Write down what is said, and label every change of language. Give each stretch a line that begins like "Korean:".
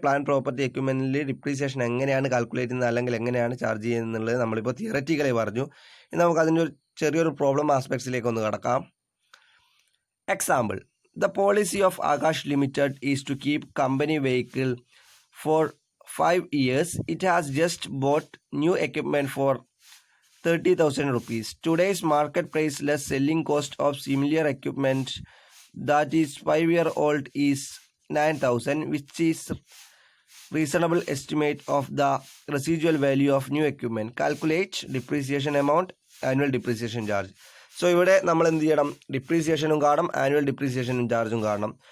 Malayalam: Plan property എക്യുപ്മെൻറ്റിൽ depreciation എങ്ങനെയാണ് calculate ചെയ്യുന്നത് അല്ലെങ്കിൽ എങ്ങനെയാണ് ചാർജ് ചെയ്യുന്നത് എന്നുള്ളത് നമ്മളിപ്പോൾ തിയററ്റിക്കലി പറഞ്ഞു. ഇനി നമുക്ക് അതിൻ്റെ ഒരു ചെറിയൊരു പ്രോബ്ലം ആസ്പെക്ട്സിലേക്ക് ഒന്ന് കടക്കാം.
English: Example, the policy of Akash limited is to keep company vehicle for 5 years. It has just bought new equipment for 30,000 rupees. Today's market price less selling cost of similar equipment that is 5-year-old is 9,000, which is reasonable estimate of the residual value of new equipment. Calculate depreciation amount, annual depreciation charge.
Malayalam: So ഇവിടെ നമ്മൾ എന്ത് ചെയ്യണം, ഡിപ്രീസിയേഷനും കാണണം, annual ഡിപ്രീസിയേഷനും ചാർജും കാണണം.